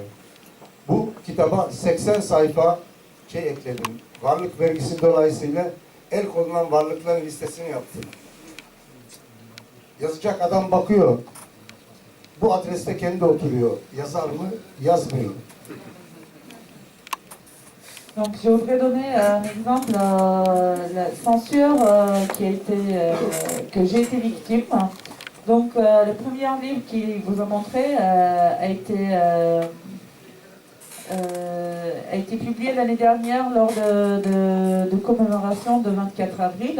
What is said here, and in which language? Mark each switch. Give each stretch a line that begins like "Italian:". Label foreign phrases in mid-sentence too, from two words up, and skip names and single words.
Turkish: Bu kitaba 80 sayfa ekledim. Varlık vergisi dolayısıyla el konulan varlıkların listesini yaptım. Yazacak adam bakıyor. Bu adreste kendi oturuyor. Yazar mı? Yazmıyor.
French: Donc je voudrais donner un exemple, la censure que j'ai été victime. Donc le premier livre qu'il vous a montré a été publié l'année dernière lors de commémoration de 24 avril.